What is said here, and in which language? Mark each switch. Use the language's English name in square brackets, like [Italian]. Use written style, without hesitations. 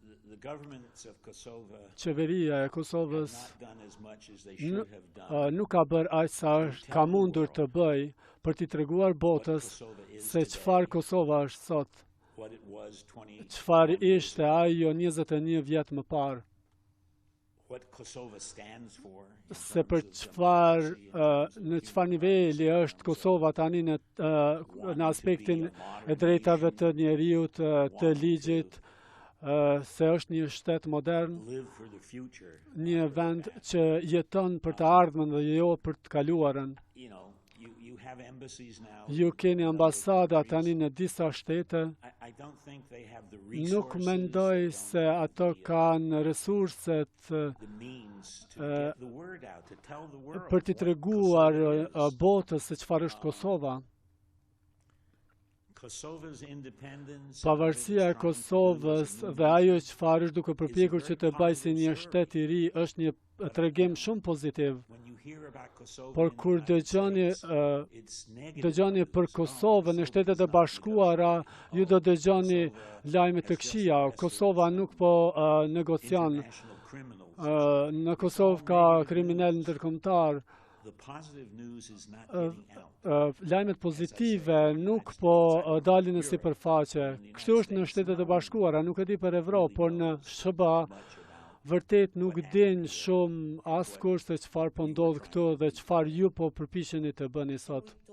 [English] the governments of Kosovo [Albanian] qeveria e Kosovës [English] not done as much as they should have done. [Albanian] nuk ka bërë aq sa ka mundur të bëj për t'i treguar botës se çfarë Kosova është sot, [English] What it was 20, [Albanian] çfarë ishte ajo 21 vjet më parë, [English] what Kosovo stands for. in [Albanian] se për [English] terms of [Albanian] në çfarë niveli është Kosova tani në aspektin e drejtave të njerëzit, të ligjit, se është një shtet modern, [English] live for the future. [Albanian] një vend që jeton për të ardhmen dhe jo për të kaluarën. [English] You have embassies now. [Albanian] Ju keni ambasada tani në disa shtete. [English] I don't think they have the [Albanian] Nuk [English] resources, [Albanian] mendoj se ato kanë resurset [English] the means to get the word out, to tell the world [Albanian] për t'i [English] what [Albanian] treguar [English] Kosovo is. [Albanian] botës se çfarë është Kosova. [English] Kosovo's independence, [Albanian] Pavarësia e Kosovës dhe ajo çfarë është duke përpjekur që të bëjë si një shtet I ri është një tregim shumë pozitiv. [English] when you hear about Kosovo, [Albanian] Por kur dëgjoni për Kosovën në Shtetet e Bashkuara, ju do dëgjoni lajme të këqija. Kosova nuk po negocion. [English] international criminals. [Albanian] Në Kosovë ka kriminal ndërkombëtar. [English] The positive news is not getting out. [Albanian] Lajmet pozitive nuk po dalin në sipërfaqe. Kështu është në Shtetet e Bashkuara, nuk e di për Evropë, por në SBA vërtet nuk din shumë askush se çfarë po ndodh këtu dhe çfarë ju po përpiqeni të bëni sot.